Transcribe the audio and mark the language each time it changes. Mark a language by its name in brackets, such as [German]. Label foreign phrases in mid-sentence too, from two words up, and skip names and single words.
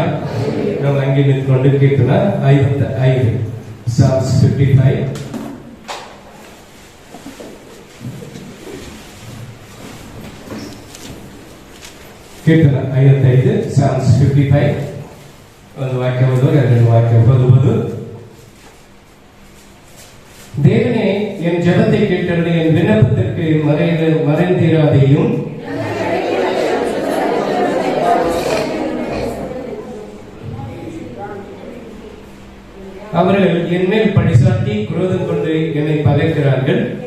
[Kannada] ನಾವು ಹಂಗೆ ನಿಂತ್ಕೊಂಡು ಕೀರ್ತನ 55 Psalms 55. ಕೀರ್ತನ 55 Psalms 55. ಒಂದು ವಾಕ್ಯ ಓದುವಾಗ ಎರಡು ವಾಕ್ಯ ಓದುವುದು. [Tamil] தேவனே என் ஜெபத்தை கேட்டருளி, என் விண்ணப்பத்திற்கு மறைந்திராதேயும். அவர்கள் என் மேல் பழிசாட்டி குரோதம் கொண்டு என்னை பகைக்கிறார்கள்.